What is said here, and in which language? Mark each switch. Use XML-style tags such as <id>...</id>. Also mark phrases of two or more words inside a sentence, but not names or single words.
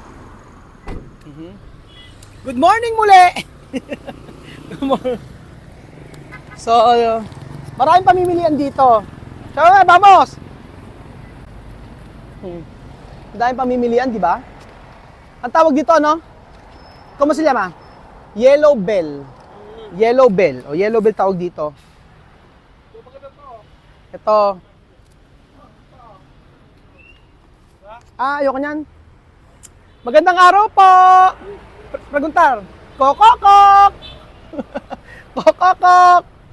<en>Good morning muli! Good morning.</en> <tl>So, maraming pamimilian dito.</tl> <es>So, vamos!</es> <tl>Daming pamimilian, di ba? Ang tawag dito, ano?</tl> <es>¿Cómo se llama?</es> <tl>Yellow Bell. Yellow Bell. O, Yellow Bell tawag dito. Ito. Ayoko niyan. Magandang araw po! Preguntar. Kokokok! Kokokok!</tl>